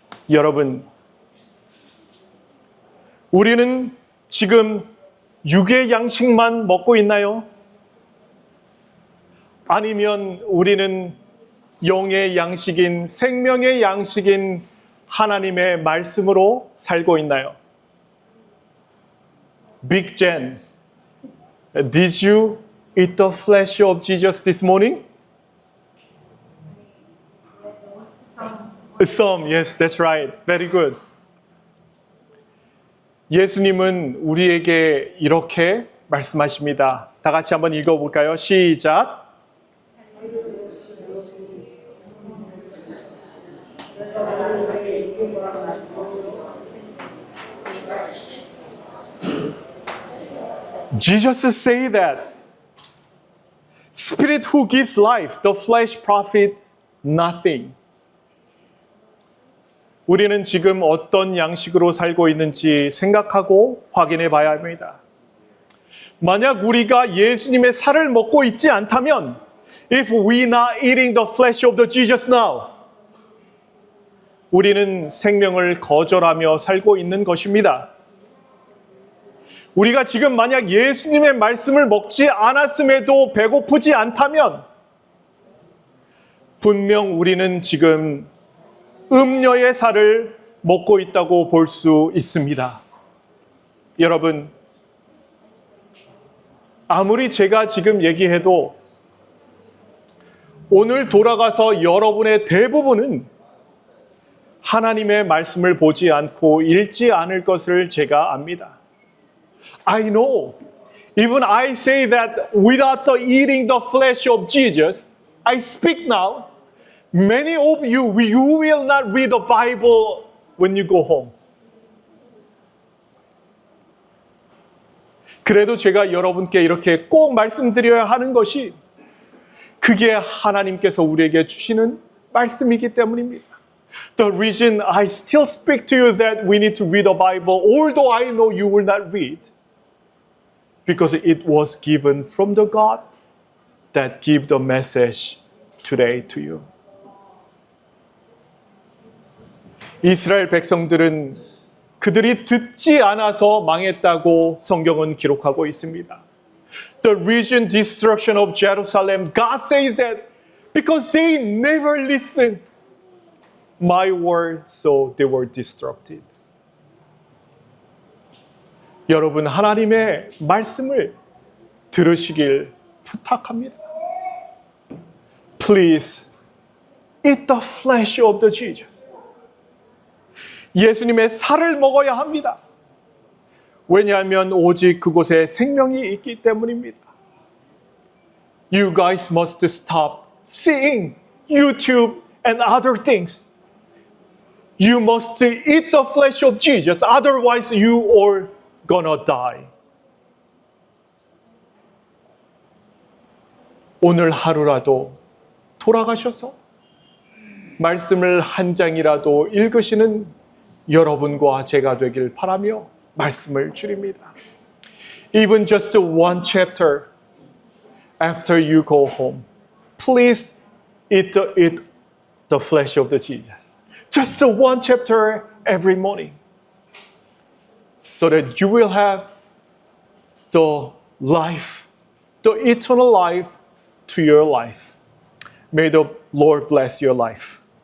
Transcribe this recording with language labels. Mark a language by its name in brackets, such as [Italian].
[Korean] 여러분, 우리는 지금 육의 양식만 먹고 있나요? 아니면 우리는 영의 양식인, 생명의 양식인 하나님의 말씀으로 살고 있나요? [English] Big Jen, did you eat the flesh of Jesus this morning? Some, yes, that's right. Very good. [Korean] 예수님은 우리에게 이렇게 말씀하십니다. 다 같이 한번 읽어볼까요? 시작. [English] Jesus say that Spirit who gives life, the flesh profit nothing. [Korean] 우리는 지금 어떤 양식으로 살고 있는지 생각하고 확인해 봐야 합니다. 만약 우리가 예수님의 살을 먹고 있지 않다면, [English] if we not eating the flesh of the Jesus now, [Korean] 우리는 생명을 거절하며 살고 있는 것입니다. 우리가 지금 만약 예수님의 말씀을 먹지 않았음에도 배고프지 않다면, 분명 우리는 지금 음녀의 살을 먹고 있다고 볼 수 있습니다. 여러분, 아무리 제가 지금 얘기해도 오늘 돌아가서 여러분의 대부분은 하나님의 말씀을 보지 않고 읽지 않을 것을 제가 압니다. [English] I know, even I say that without the eating the flesh of Jesus, I speak now, many of you will not read the Bible when you go home. [Korean] 그래도 제가 여러분께 이렇게 꼭 말씀드려야 하는 것이 그게 하나님께서 우리에게 주시는 말씀이기 때문입니다. [English] The reason I still speak to you that we need to read the Bible, although I know you will not read, because it was given from the God that give the message today to you. [Korean] 이스라엘 백성들은 그들이 듣지 않아서 망했다고 성경은 기록하고 있습니다. [English] The region destruction of Jerusalem, God says that because they never listened my word, so they were destructed. [Korean] 여러분, 하나님의 말씀을 들으시길 부탁합니다. [English] Please eat the flesh of the Jesus. [Korean] 예수님의 살을 먹어야 합니다. 왜냐하면 오직 그곳에 생명이 있기 때문입니다. [English] You guys must stop seeing YouTube and other things. You must eat the flesh of Jesus, otherwise you are gonna die. [Korean] 오늘 하루라도 돌아가셔서 말씀을 한 장이라도 읽으시는 여러분과 제가 되길 바라며 말씀을 드립니다. [English] Even just one chapter after you go home, please eat the flesh of the Jesus. Just one chapter every morning, so that you will have the life, the eternal life to your life. May the Lord bless your life.